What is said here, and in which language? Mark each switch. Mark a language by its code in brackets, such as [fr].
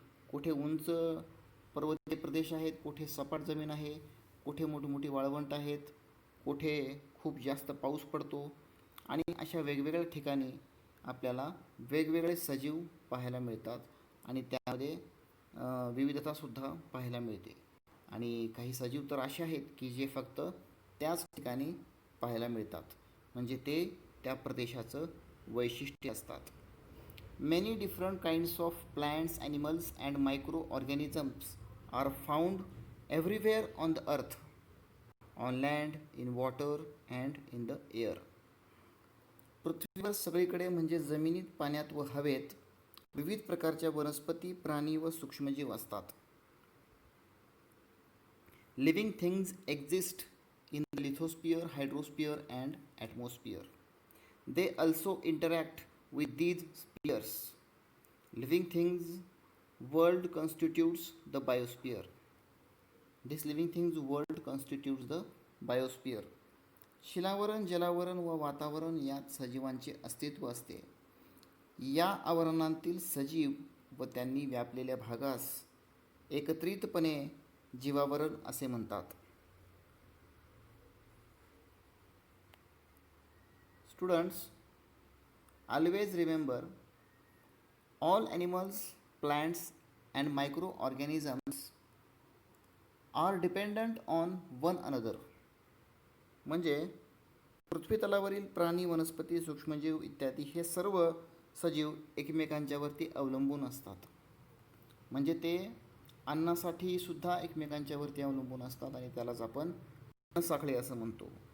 [mr] कुठे उंच पर्वतीय प्रदेश आहेत, कुठे सपाट जमीन आहे, कुठे मोठी मोठी वाळवंट आहेत, कुठे खूप जास्त पाऊस पडतो आणि अशा वेगवेगळ्या ठिकाणी आपल्याला वेगवेगळे सजीव पाहायला मिळतात आणि त्यामध्ये विविधतासुद्धा पाहायला मिळते. आणि काही सजीव तर असे आहेत की जे फक्त त्याच ठिकाणी पाहायला मिळतात, म्हणजे ते त्या प्रदेशाचं वैशिष्ट्य असतात. [en] Many different kinds of plants, animals, and microorganisms are found everywhere on the earth, on land, in water, and in the air. [mr] पृथ्वीवर सगळीकडे म्हणजे जमिनीत, पाण्यात व हवेत विविध प्रकारच्या वनस्पती, प्राणी व सूक्ष्मजीव असतात. [en] Living things exist in the lithosphere, hydrosphere and atmosphere. They also interact with these spheres. Living things world constitutes the biosphere. This living things world constitutes the biosphere. [mr] शिलावरण, जलावरण व वातावरण यात सजीवांचे अस्तित्व असते. या आवरणांतील सजीव व त्यांनी व्यापलेल्या भागास एकत्रितपणे जीवावरण असे म्हणतात. [en] Students, always remember, all animals, plants, and microorganisms are dependent on one another. [mr] म्हणजे पृथ्वीतलावरील प्राणी, वनस्पती, सूक्ष्मजीव इत्यादी हे सर्व सजीव एकमेकांच्यावरती अवलंबून असतात. म्हणजे ते अन्नासाठी सुद्धा एकमेकांच्यावरती अवलंबून असतात आणि त्यालाच आपण अन्नसाखळी असं म्हणतो.